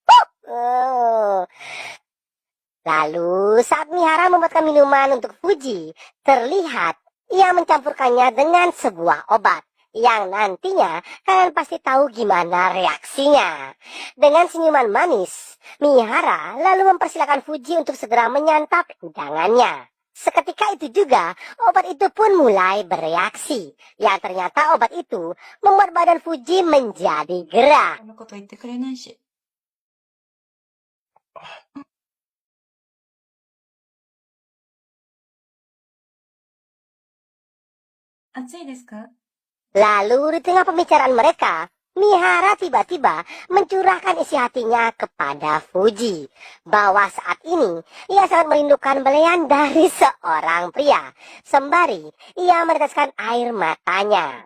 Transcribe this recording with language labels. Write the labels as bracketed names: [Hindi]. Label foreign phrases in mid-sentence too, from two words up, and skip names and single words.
[Indonesian] Lalu saat Mihara membuatkan minuman untuk Fuji, terlihat ia mencampurkannya dengan sebuah obat yang nantinya kalian pasti tahu gimana reaksinya. Dengan senyuman manis, Mihara lalu mempersilakan Fuji untuk segera menyantap hidangannya. Seketika itu juga, obat itu pun mulai bereaksi. Yang ternyata obat itu membuat badan Fuji menjadi gerak. [Japanese] こんなこと言ってくれないし。暑いですか？ [Indonesian] Lalu di tengah pembicaraan mereka, Mihara tiba-tiba mencurahkan isi hatinya kepada Fuji bahwa saat ini ia sangat merindukan belayan dari seorang pria. Sembari ia meneteskan air matanya.